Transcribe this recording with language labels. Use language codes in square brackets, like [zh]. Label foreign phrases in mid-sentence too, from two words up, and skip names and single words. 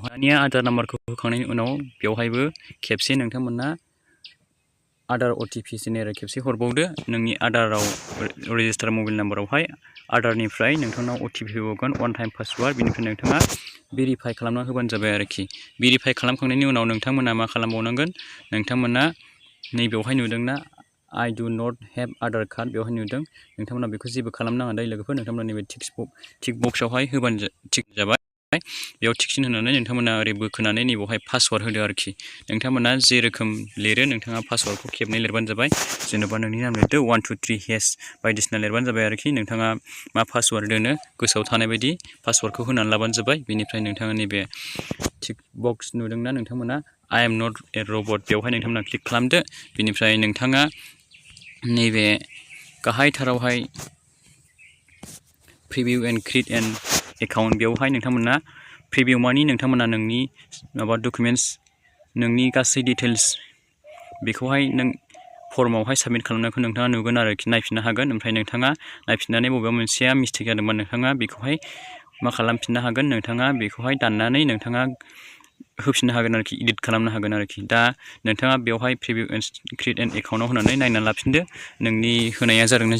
[brx] दानिया आधार नाम्बारखौ होखांनायनि उनाव बेवहायबो खेबसे नोंथांमोना आदार OTP जेनेरेल खेबसे हरबावदो नोंनि आदाराव [en] register mobile [brx] नाम्बारावहाय आदारनिफ्राय नोंथांनाव OTP होबावगोन [en] one time password [brx] बिनिफ्राय नोंथाङा भेरिफाइ खालामना होबानो जाबाय आरोखि भेरिफाइ खालामखांनायनि उनाव नोंथांमोना मा खालामबावनांगोन नोंथांमोना नैबेवहाय नुदोंना [en] I do not have Aadhaar card [brx] बेवहाय नुदों नोंथांमोना बेखौ जेबो खालामनाङा दायो लोगोफोर नोंथांमोना नैबे टिक बक्सआवहाय होबानो थिक जाबाय बेयाव टिकसिन होनानै नोंथांमोना ओरै बोखोनानै नैबेवहाय पासवार्ड होदो आरोखि नोंथांमोना जे रोखोम लिरो नोंथाङा पासवार्डखौ खेबनै लिरबानो जाबाय जेनेबा नोंनि नाम लिरदो 1 2 3 हेस बायदिसिना लिरबानो जाबाय आरोखि नोंथाङा मा पासवार्ड दोनो गोसोआव थानाय बायदि पासवार्डखौ होनानै लाबानो जाबाय बेनिफ्राय नोंथाङा नैबे [en] tick box [brx] नुदोंना नोंथांमोना [en] I am not a robot [brx] बेवहाय नोंथांमोना क्लिक खालामदो बेनिफ्राय नोंथाङा नैबे गाहायथारावहाय [en] preview and create an account [brx] बेवहाय नोंथांमोना प्रिभिउ मानि नोंथांमोना नोंनि माबा डकुमेन्टस नोंनि गासै डिटेल्स बेखौहाय नों फर्मावहाय साबमिट खालामनायखौ नोंथाङा नुगोन आरोखि नायफिननो हागोन ओमफ्राय नोंथाङा नायफिननानै बबेबा मोनसेया मिस्टेक जादोंबा नोंथाङा बेखौहाय मा खालामफिननो हागोन नोंथाङा बेखौहाय दाननानै नोंथाङा होफिननो हागोन आरोखि एडिट खालामनो हागोन आरोखि दा नोंथाङा बेवहाय [en] preview create an [brx] एकाउन्टआव होनानै नायनानै लाफिनदो नोंनि होनाया जादोंना